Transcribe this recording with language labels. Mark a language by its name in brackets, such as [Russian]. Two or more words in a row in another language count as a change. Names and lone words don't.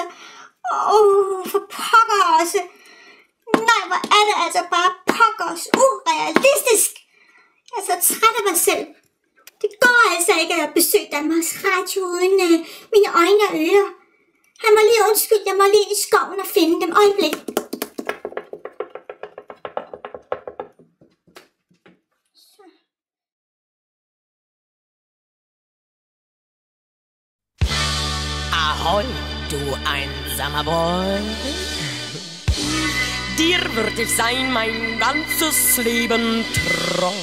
[Danish] For pokker også. Nej, hvor er det altså bare pokkers urealistisk. Jeg er så træt af mig selv. Det går altså ikke at besøge Danmarks Radio uden mine øjne og ører. Han må lige undskylde, jeg må lige ind i skoven og finde dem. Øjeblik. [German] Ahoi, du einsamer Boy. Dir wird ich sein mein ganzes Leben treu.